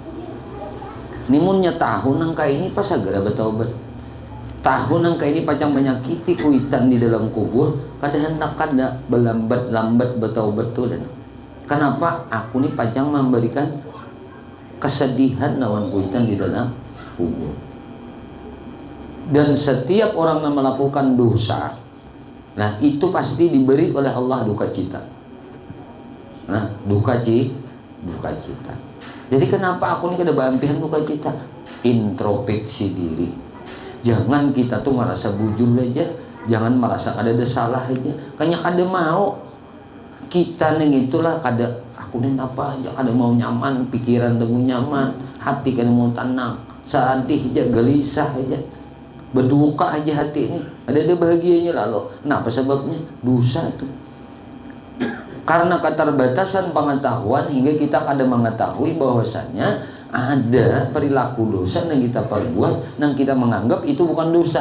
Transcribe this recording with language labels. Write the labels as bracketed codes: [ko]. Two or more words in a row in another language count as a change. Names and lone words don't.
[bjn] Nimunnya tahun nangka ini pas segera bertaubat. Tahun nangka ini pacang menyakiti kuitan di dalam kubur, kadang hendak kada belambat bertaubat tuh. [id] Dan kenapa? [bjn] Aku nih pacang memberikan kesedihan lawan kuitan di dalam kubur. [id] Dan setiap orang yang melakukan dosa, nah itu pasti diberi oleh Allah duka cita. Nah, duka cita. [bjn] Jadi kenapa aku nih kada bampihan duka cita? [id] Introspeksi diri. [bjn] Jangan kita tuh merasa bujur aja, jangan merasa ada salah aja. Kayaknya kada mau kita neng itulah kada aku nih apa aja, kada mau nyaman, pikiran temu nyaman, hati kada mau tenang, sedih aja, gelisah aja, berduka aja hati ini. [id] Ada bahagianya lalu. Kenapa sebabnya? Dosa tuh. Karena keterbatasan pengetahuan hingga kita kada mengetahui bahwasanya ada perilaku dosa yang kita perbuat, yang kita menganggap itu bukan dosa.